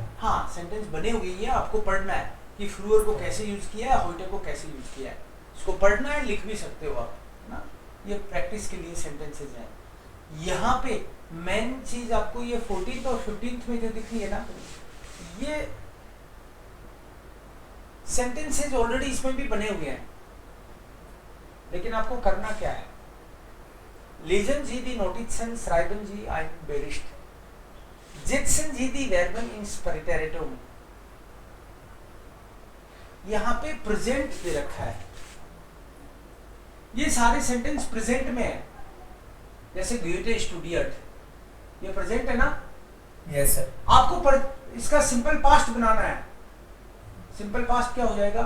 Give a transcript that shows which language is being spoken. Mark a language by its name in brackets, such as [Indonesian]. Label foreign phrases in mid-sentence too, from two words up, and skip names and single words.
[Hindi] हाँ, सेंटेंस बने हुए हैं, आपको पढ़ना है कि फ्रूअर को कैसे यूज किया है, हॉयटे को कैसे यूज किया है, इसको पढ़ना है, लिख भी सकते हो आप ना, ये प्रैक्टिस के लिए सेंटेंसेस हैं। यहाँ पे मेन चीज आपको ये 14th और 15th में जो दिख रही है ना, ये सेंटेंसेस ऑलरेडी इसमें भी बने हुए हैं, लेकिन आपको करना क्या है, [German] lesen Sie die Notizen, schreiben Sie einen Bericht, setzen Sie die Verben ins Präteritum। [Hindi] यहाँ पे प्रेजेंट दे रखा है, ये सारे सेंटेंस प्रेजेंट में है, जैसे गोएथे स्टूडियट, ये प्रेजेंट है ना? [English] yes sir. [Hindi] आपको इसका [English] simple past [Hindi] बनाना है। [English] simple past [Hindi] क्या हो जाएगा?